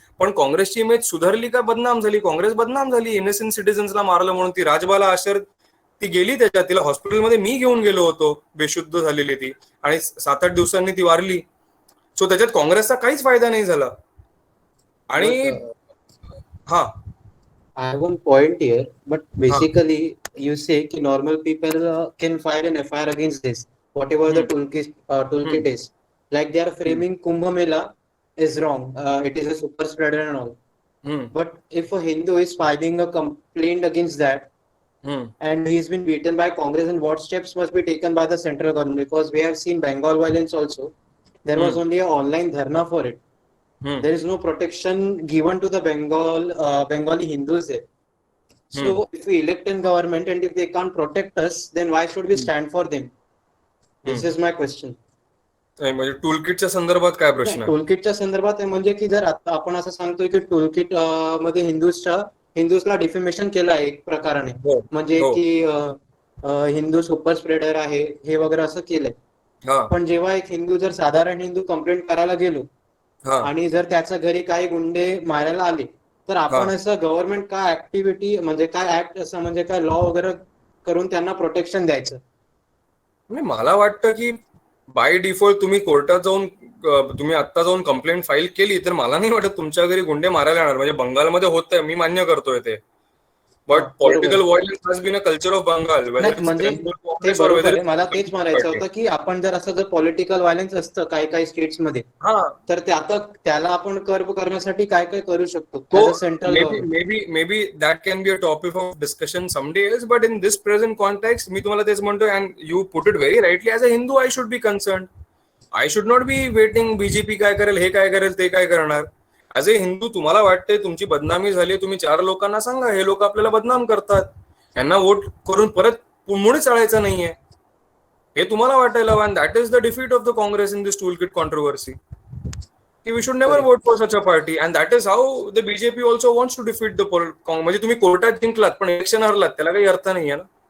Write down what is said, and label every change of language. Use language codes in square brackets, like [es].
[mr] पण काँग्रेसची इमेज सुधारली का बदनाम झाली? काँग्रेस बदनाम झाली. इनोसेंट सिटीजन्सला मारलं म्हणून. ती राजबाला आशर ती गेली त्याच्यात, तिला हॉस्पिटलमध्ये मी घेऊन गेलो होतो, बेशुद्ध झालेली ती, आणि 7-8 दिवसांनी ती वारली. सो त्याच्यात काँग्रेसचा काहीच फायदा नाही झाला. आणि हा, [en] I have one point here, but basically you say कि normal people can file an FIR against this, whatever the toolkit is. Like they are framing Kumbh Mela is wrong. It is a super spreader and all. But if a Hindu is filing a complaint against that, and he's been beaten by Congress, and what steps must be taken by the central government? Because we have seen Bengal violence also. There was only an online dharna for it. There is no protection given to the Bengali Hindus there. So if we elect in government and if they can't protect us, then why should we stand for them? This is my question. [mr] म्हणजे टूलकिटच्या संदर्भात काय प्रश्न? टूलकिटच्या संदर्भात म्हणजे की जर आता आपण असं सांगतोय की टूलकिट मध्ये हिंदूसला डिफेमेशन केलं आहे एक प्रकाराने, म्हणजे की हिंदू सुपर स्प्रेडर आहे हे वगैरे असं केलंय. पण जेव्हा एक हिंदू, जर साधारण हिंदू कंप्लेंट करायला गेलो आणि जर त्याच्या घरी काही गुंडे मारायला आले, तर आपण असं गव्हर्नमेंट काय ऍक्टिव्हिटी, म्हणजे काय ऍक्ट असं, म्हणजे काय लॉ वगैरे करून त्यांना प्रोटेक्शन द्यायचं? मला वाटतं की बाय डिफॉल्ट तुम्ही कोर्टात जाऊन, तुम्ही आता जाऊन कंप्लेंट फाईल केली, तर मला नाही वाटत तुमच्या घरी गुंडे मारायला येणार. म्हणजे बंगालमध्ये होतंय, मी मान्य करतोय ते, [en] But political violence has been a culture of Bengal. [mr] म्हणजे ते बरोबर आहे. मला तेच म्हणायचं होतं की आपण जर असं जर पॉलिटिकल व्हायलन्स असतं काही स्टेट्स मध्ये, तर त्याला आपण कर्ब करण्यासाठी काय काय करू शकतो [en] As a central government. Maybe that can be a topic of discussion someday else, but in this present context, [mr] मी तुम्हाला तेच म्हणतोय, [en] and you put it very rightly, as a Hindu I should be concerned. I should not be waiting BJP [mr] काय करेल, हे काय करेल, ते काय करणार. [en] as a Hindu [mr] तुम्हाला वाटते तुमची बदनामी झाली, तुम्ही 4 लोकांना सांगा हे लोक आपल्याला बदनाम करतात, यांना वोट करून परत मुळीच चाळायचं नाहीये, हे तुम्हाला वाटायला. [en] and that is the defeat of the Congress in this toolkit controversy. We should never vote for such a party, and that is how the BJP also wants to defeat the [mr] म्हणजे तुम्ही कोर्टात जिंकलात पण election हरलात, त्याला काही अर्थ नाहीये ना.